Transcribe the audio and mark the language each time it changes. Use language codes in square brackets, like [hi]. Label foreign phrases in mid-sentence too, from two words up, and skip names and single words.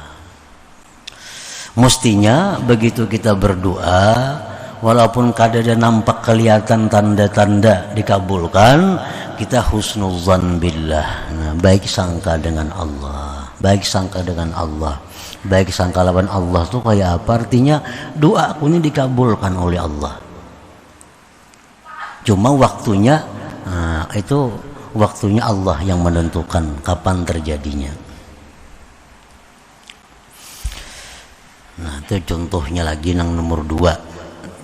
[id] Mestinya begitu kita berdoa, walaupun kada ada nampak kelihatan tanda-tanda dikabulkan, kita [ar] حسن الظن بالله. [id] Nah, baik sangka dengan Allah. baik sangka dengan Allah. [bjn] Baik sangka lawan Allah tuh kayak apa? [id] Artinya doaku ini dikabulkan oleh Allah. Cuma waktunya, itu waktunya Allah yang menentukan kapan terjadinya. Nah itu contohnya lagi yang nomor 2.